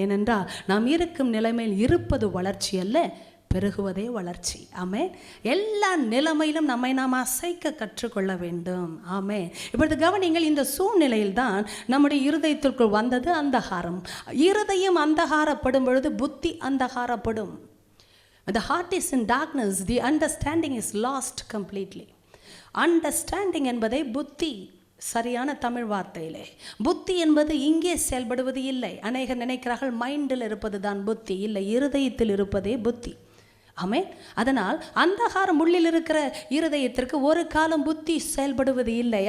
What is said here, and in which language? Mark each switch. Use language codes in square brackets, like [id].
[ta] ஏனென்றால் நாம் இருக்கும் நிலைமையில் இருப்பது வளர்ச்சி அல்ல, பெருகுவதே வளர்ச்சி. ஆமே. எல்லா நிலைமையிலும் நம்மை நாம் அசைக்க கற்றுக்கொள்ள வேண்டும். ஆமே. இப்பொழுது கவனிங்கள், இந்த சூழ்நிலையில் தான் நம்முடைய இருதயத்திற்குள் வந்தது அந்தகாரம். இருதயம் அந்தகாரப்படும் பொழுது புத்தி அந்தகாரப்படும். [en] The heart is in darkness, the understanding is lost completely. [ta] Understanding என்பதை புத்தி, சரியான தமிழ் வார்த்தையிலே புத்தி என்பது இங்கே செயல்படுவது இல்லை. அநேகர் நினைக்கிறார்கள் மைண்டில் இருப்பது தான் புத்தி. இல்லை, இருதயத்தில் இருப்பதே புத்தி. ஆமே. அதனால் அந்தகாரம் உள்ளில் இருக்கிற இருதயத்திற்கு ஒரு காலம் புத்தி செயல்படுவது இல்லை.